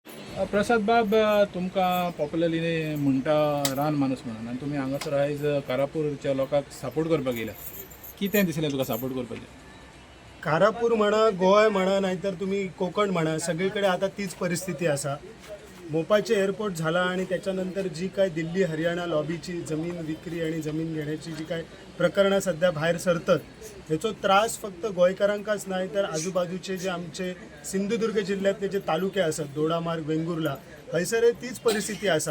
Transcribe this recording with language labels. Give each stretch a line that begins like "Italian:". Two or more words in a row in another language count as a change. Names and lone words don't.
Konkani: प्रसाद बाब, तुमकां पॉप्युलरली म्हणटा रान माणूस म्हणून, आनी तुमी हांगासर आयज कारापूरच्या लोकांक सपोर्ट करपाक येयला. कितें दिसलें तुका सपोर्ट करपाचें?
Marathi: कारापूर म्हणा, गोवा म्हणा, नाहीतर तुम्ही कोकण म्हणा, सगळीकडे आता तीच परिस्थिती असा. मोपाचे एअरपोर्ट झाला आणि त्याच्यानंतर जी काय दिल्ली हरियाणा लॉबीची जमीन विक्री आणि जमीन घेण्याची जी काय प्रकरणं सध्या बाहेर सरतात, ह्याचो त्रास फक्त गोंयकारांकाच नाही तर आजूबाजूचे जे आमचे सिंधुदुर्ग जिल्ह्यातले जे तालुके असतात, दोडामार्ग, वेंगुर्ला, हयसर तीच परिस्थिती असा.